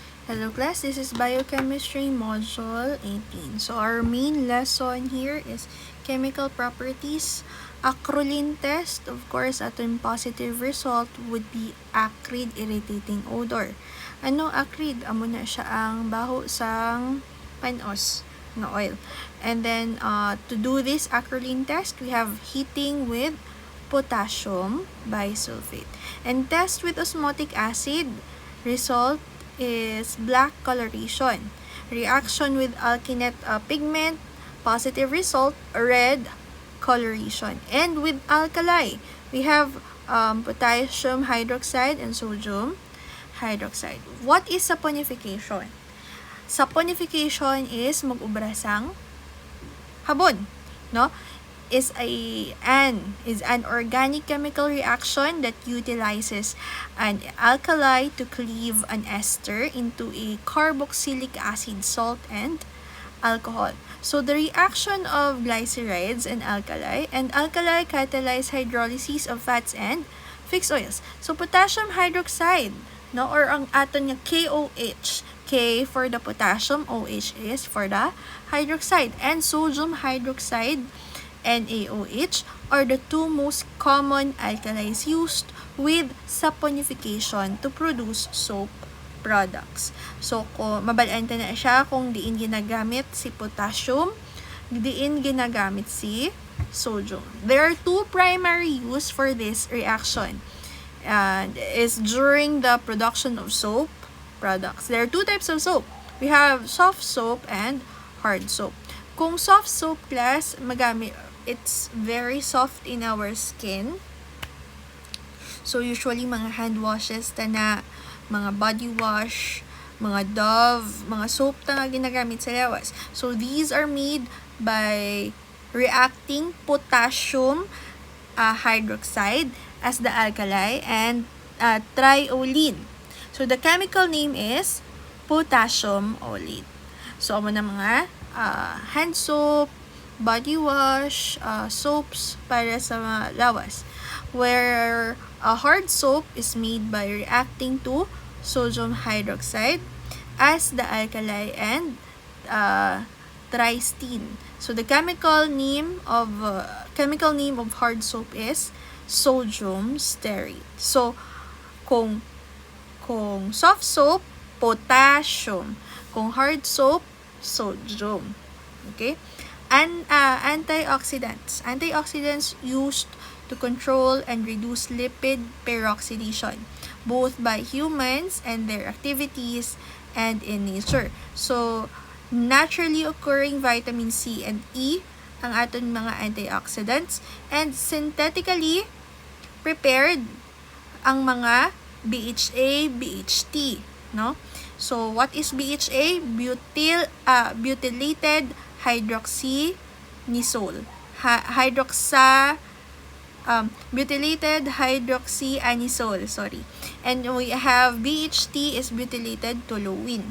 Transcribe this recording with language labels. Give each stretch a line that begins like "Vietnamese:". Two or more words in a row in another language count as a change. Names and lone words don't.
English: Hello class, this is Biochemistry Module 18. So our main lesson here is chemical properties. Acrolein test, of course, atong positive result would be acrid irritating odor.
Hiligaynon: Ano acrid? Amo na siya ang baho sang panos na oil.
English: And then to do this acrolein test, we have heating with potassium bisulfate. And test with osmotic acid, result is black coloration. Reaction with alkylate pigment, positive result, red coloration. And with alkali, we have potassium hydroxide and sodium hydroxide. What is saponification? Saponification is
Hiligaynon: mag-ubra sang habon, no?
English: Is an organic chemical reaction that utilizes an alkali to cleave an ester into a carboxylic acid, salt, and alcohol. So the reaction of glycerides and alkali catalyze hydrolysis of fats and fixed oils. So potassium hydroxide, no, or
Hiligaynon: ang aton nga
English: KOH, K for the potassium, OH is for the hydroxide, and sodium hydroxide NaOH are the two most common alkalis used with saponification to produce soap products.
Hiligaynon: So, kung mabalanta na siya kung diin ginagamit si potassium, diin ginagamit si sodium.
English: There are two primary use for this reaction. Is during the production of soap products. There are two types of soap. We have soft soap and hard soap. Kung soft soap class, it's very soft in our skin.
Hiligaynon: So usually mga
English: hand washes
Hiligaynon: na mga
English: body wash,
Hiligaynon: mga Dove, mga soap na ginagamit sa lawas.
English: So these are made by reacting potassium hydroxide as the alkali and triolene. So the chemical name is potassium olate.
Hiligaynon: So amo na mga
English: hand soap, body wash, soaps
Hiligaynon: para sa lawas,
English: where a hard soap is made by reacting to sodium hydroxide as the alkali and tristin. So the chemical name of hard soap is sodium stearate.
Hiligaynon: So kung
English: soft soap,
Hiligaynon: potassium. Kung
English: hard soap,
Hiligaynon: sodium. Okay?
English: Antioxidants. Antioxidants used to control and reduce lipid peroxidation, both by humans and their activities and in nature. So, naturally occurring vitamin C and E
Hiligaynon: ang aton mga
English: antioxidants, and synthetically prepared
Hiligaynon: ang mga
English: BHA, BHT, no? So, what is BHA? Butylated hydroxyanisole. Butylated hydroxyanisole, sorry. And we have BHT is butylated toluene.